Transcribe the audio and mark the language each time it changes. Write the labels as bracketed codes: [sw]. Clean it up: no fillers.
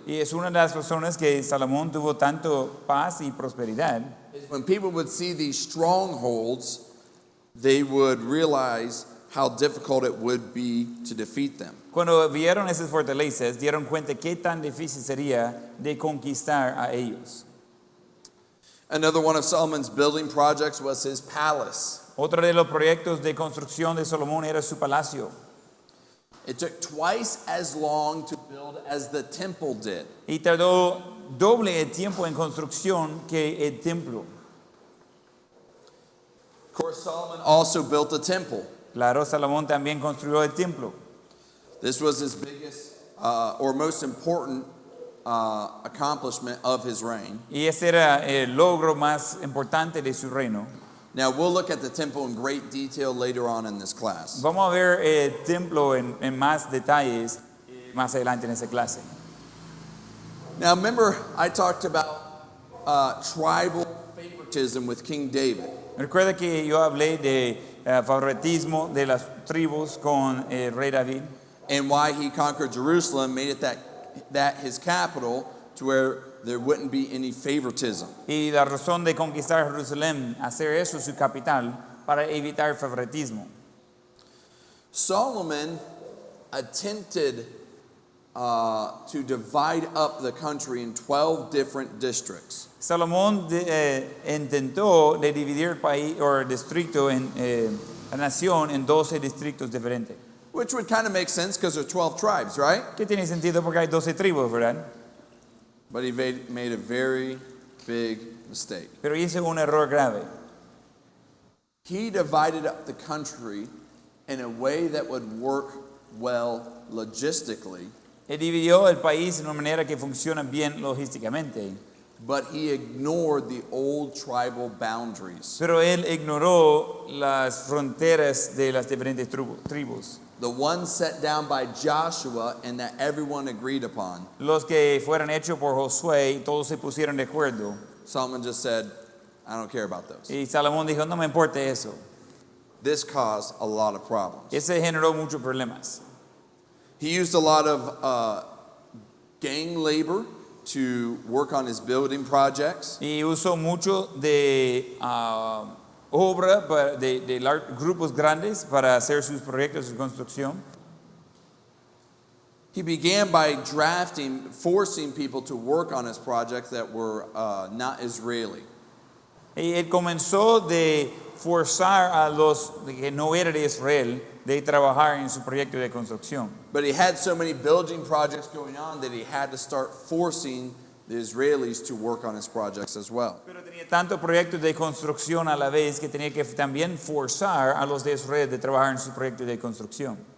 [es] Y es una de las razones que Salomón tuvo tanto paz y prosperidad. [en] When people would see these strongholds, they would realize how difficult it would be to defeat them. [es] Cuando vieron esas fortalezas, dieron cuenta qué tan difícil sería de conquistar a ellos. [en] Another one of Solomon's building projects was his palace. [es] Otro de los proyectos de construcción de Salomón era su palacio. [en] It took twice as long to build as the temple did. [es] Y tardó doble el tiempo en construcción que el templo. [en] Of course, Solomon also built a temple. [es] Claro, Salomón también construyó el templo. [en] This was his biggest or most important accomplishment of his reign. [es] Y ese era el logro más importante de su reino. [en] Now, we'll look at the temple in great detail later on in this class. [es] Vamos a ver el templo en más detalles más adelante en esa clase. [en] Now, remember, I talked about tribal favoritism with King David. [es] Recuerda que yo hablé de favoritismo de las tribus con el rey David. [en] And why he conquered Jerusalem, made it that his capital, to where there wouldn't be any favoritism. [es] Y la razón de conquistar Jerusalén, hacer eso su capital, para evitar favoritismo. [en] Solomon attempted to divide up the country in 12 different districts. [es] Salomón intentó de dividir el país o el distrito en la nación en 12 distritos diferentes. [en] Which would kind of make sense because there are 12 tribes, right? [es] ¿Qué tiene sentido? Porque hay 12 tribus, ¿verdad? [en] But he made a very big mistake. [es] Pero hizo un error grave. [en] He divided up the country in a way that would work well logistically, [es] Él dividió el país de una manera que funciona bien logísticamente, [en] but he ignored the old tribal boundaries. [es] pero él ignoró las fronteras de las diferentes tribus. [en] The ones set down by Joshua and that everyone agreed upon. [es] Los que fueron hechos por Josué y todos se pusieron de acuerdo. [en] Solomon just said, I don't care about those. [es] Y Salomón dijo, no me importa eso. [en] This caused a lot of problems. [es] Ese generó muchos problemas. [en] He used a lot of gang labor to work on his building projects. [es] Y usó mucho de obra de grupos grandes para hacer sus proyectos de construcción. [en] He began by forcing people to work on his projects that were not Israeli. [es] Y él comenzó de forzar a los que no eran de Israel de trabajar en su proyecto de construcción. [en] But he had so many building projects going on that he had to start forcing the Israelis to work on his projects as well. [es] Pero tenía tantos proyectos de construcción a la vez que tenía que también forzar a los de Israel de trabajar en su proyecto de construcción.